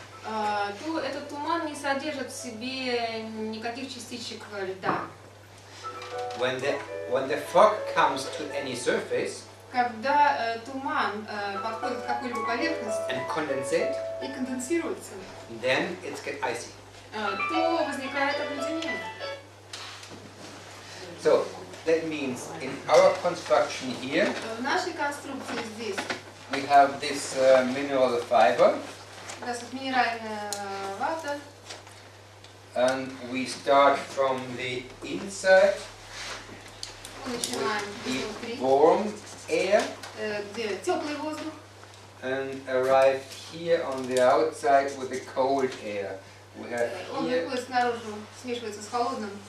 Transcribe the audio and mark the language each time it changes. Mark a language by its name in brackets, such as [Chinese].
[Russian] То этот туман не содержит в себе никаких частичек льда. [English] When the fog comes to any surface [Russian] Когда туман подходит к какой-либо поверхности [English] and condensate, [Russian] и конденсируется, [English] then it's get icy. [Russian] то возникает обледенение. [English] So that means in our construction here [Russian] В нашей конструкции здесь [English] we have this mineral fiber, [Russian] как раз вот минеральная вата, [English] and we start from the inside [Russian] мы начинаем [English] with [Russian] изнутри, [English] the warm air [Russian] где теплый воздух, [English] and arrive here on the outside with the cold air. We have [Russian] он [English] here [Russian] выходит снаружи, смешивается с холодным,